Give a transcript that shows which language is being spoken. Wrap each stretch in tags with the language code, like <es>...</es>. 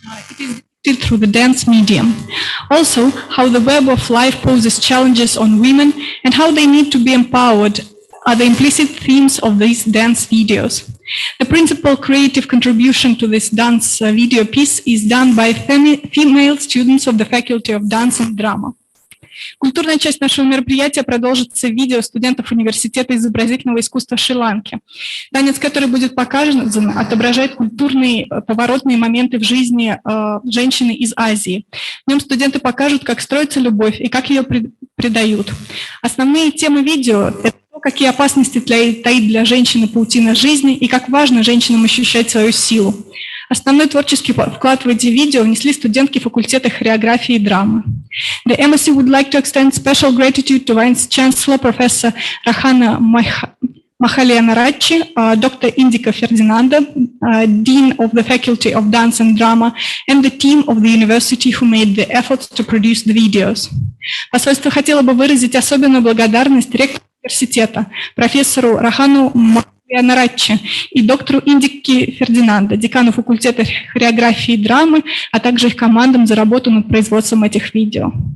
<en>It is depicted through the dance medium. Also, how the web of life poses challenges on women and how they need to be empowered are the implicit themes of these dance videos. The principal creative contribution to this dance video piece is done by female students of the Faculty of Dance and Drama.</en> <ru>Культурная часть нашего мероприятия продолжится видео студентов Университета изобразительного искусства Шри-Ланки. Танец, который будет показан, отображает культурные поворотные моменты в жизни женщины из Азии. В нем студенты покажут, как строится любовь и как ее предают. Основные темы видео – это какие опасности таит для женщины паутина жизни и как важно женщинам ощущать свою силу. Основной творческий вклад в эти видео внесли студентки факультета хореографии и драмы.</ru> <en>The embassy would like to extend special gratitude to Vice Chancellor Professor Rahana Mahalianaracci, Dr. Indika Ferdinanda, Dean of the Faculty of Dance and Drama, and the team of the university who made the effort to produce the videos.</en> <ru>Посольство хотело бы выразить особенную благодарность ректору университета, профессору Рахану Mahalianaracci и доктору Индике Фердинанда, декану факультета хореографии и драмы, а также их командам за работу над производством этих видео.</ru>